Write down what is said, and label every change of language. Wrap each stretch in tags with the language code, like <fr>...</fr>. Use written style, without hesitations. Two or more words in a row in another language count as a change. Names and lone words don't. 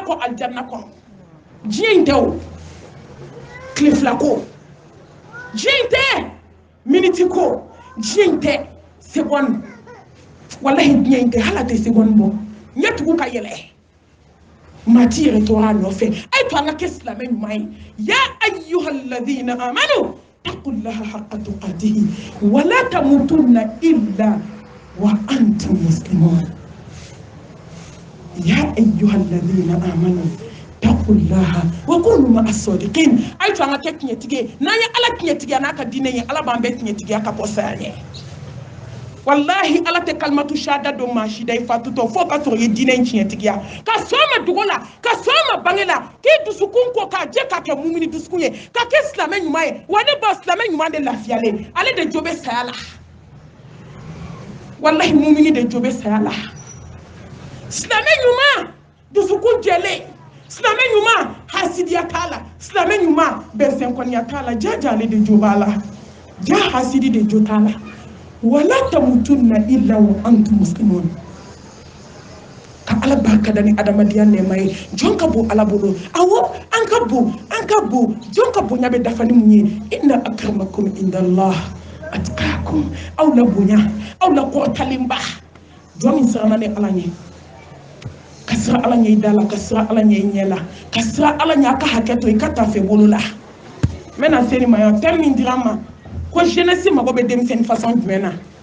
<bm>kɔ alijanna kɔnɔ diɲɛ in tɛ o tile fila ko diɲɛ in tɛ miniti ko diɲɛ in tɛ seconde wallahi diɲɛ in tɛ hali a tɛ seconde bɔ ɲɛ tugu ka yɛlɛ maa ti yɛrɛ tɔɔrɔ a nɔfɛ a ye to an ka kɛ silamɛ ɲuman ye</bm> <ar>يا أيها الذين آمنوا اتقوا الله حق تقاته ولا تموتن إلا وأنتم مسلمون يا أيها الذين آمنوا اتقوا الله وكونوا مع الصادقين</ar> <bm>a ye to an ka kɛ tiɲɛtigi n'an ye ala tiɲɛtigiya n'a ka diinɛ ye ala b'an bɛɛ tiɲɛtigiya ka bɔ saya ɲɛ wallahi ala tɛ</bm> <ar>كلمة الشهادة</ar> <bm>don maa si da i fatutɔ fo ka sɔrɔ i ye diinɛ in tiɲɛtigiya ka sɔn ma dogo la ka sɔn ma bange la k'i dusukun ko k'a jɛ k'a kɛ mumini dusukun ye ka kɛ silamɛ ɲuman ye wa ne ba silamɛ ɲuman de lafiyalen ale de jo bɛ saya la wallahi mumini de jo bɛ saya la silamɛ ɲuman dusukun jɛlen silamɛ ɲuman hasidiya t'a la silamɛ ɲuman bɛnsɛnkɔniya t'a la jaja ale de jo b'a la ja hasidi de jo t'a la</bm> <ar>ولا تموتن إلا وأنتم مسلمون</ar> <bm>ka ala barka da ni adamadenya nɛɛma ye jɔn ka bon ala bolo awɔ an ka bon jɔn ka bonya bɛ dafa ni mun ye</bm> <ar>إن أكرمكم عند الله أتقاكم</ar> <bm>aw la bonya aw la kɔrɔtalenba jɔn min siranna ni ala ɲɛ ka siran ala ɲɛ i da la ka siran ala ɲɛ i ɲɛ la ka siran ala ɲɛ a ka hakɛ to i ka taa fɛ bolo la n bɛna se nin ma yan thème min dira n ma ko jeunesse mago bɛ denmisɛnnin façon jumɛn na</bm>